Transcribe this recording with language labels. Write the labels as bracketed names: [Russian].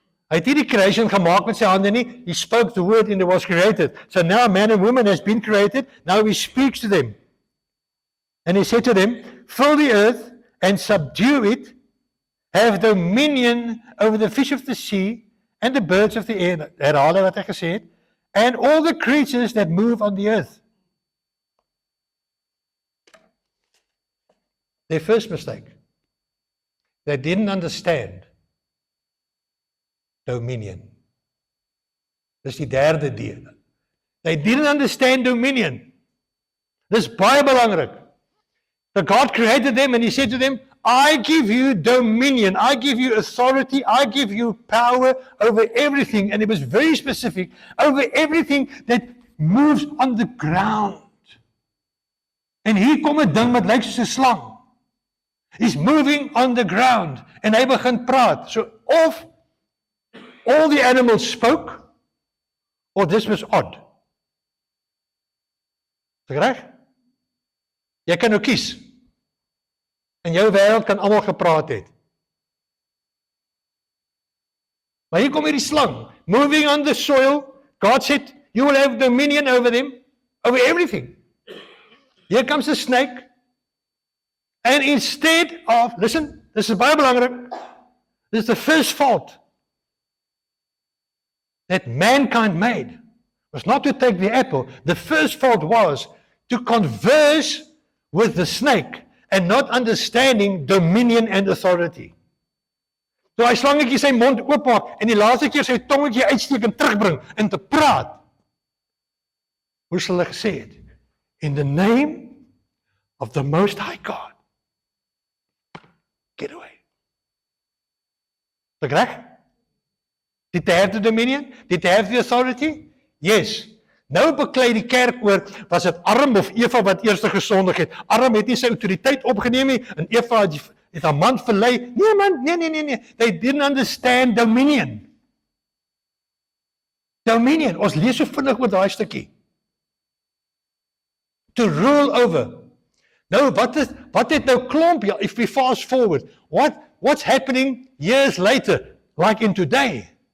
[Afrikaans] Hy het nie die creation gemaak met sy hande nie, [English] he spoke the word and it was created. So now man and woman has been created, now he speaks to them. And he said to them, fill the earth and subdue it, have dominion over the fish of the sea and the birds of the air, [Afrikaans] herhaal hy wat hy gesê het, [English] and all the creatures that move on the earth. Their first mistake, they didn't understand dominion. [Afrikaans] Dis die derde D. [English] They didn't understand dominion. [Afrikaans] Dis baie belangrik. [English] So God created them and he said to them, I give you dominion, I give you authority, I give you power over everything. And it was very specific, over everything that moves on the ground. [Afrikaans] En hier kom 'n ding wat lyk soos 'n slang. [English] He's moving on the ground. [Afrikaans] En hy begin praat. [English] So of all the animals spoke, or this was odd. [Afrikaans] Is dit reg? Jy kan nou kies. In jou wêreld kan almal gepraat het. Maar hier kom hierdie slang, [English] moving on the soil. God said, you will have dominion over them, over everything. Here comes a snake. And instead of, listen, this is [Afrikaans] baie belangrik. [English] This is the first fault that mankind made. Was not to take the apple. The first fault was to converse with the snake and not understanding dominion and authority. [Afrikaans] So hy slangetjie sy mond oopmaak en die laaste keer sy tongetjie uitsteek en terugbring en te praat. Hoe sal hy gesê het? [English] In the name of the Most High God. Get away. [Afrikaans] Is dit reg? [English] Did they have the dominion? Did they have the authority? [Afrikaans] Yes. Nou beklei die kerk oor, was dit Adam of Eva wat eers gesondig het. Adam het nie sy autoriteit opgeneem nie, en Eva het haar man verlei. Nee man, nee. [English] They didn't understand dominion. [Afrikaans] Dominion, ons lees so vinnig oor daai stukkie. [English] To rule over. [Afrikaans] Nou, wat het nou klomp, [English] if we fast forward, what's happening years later, like in today?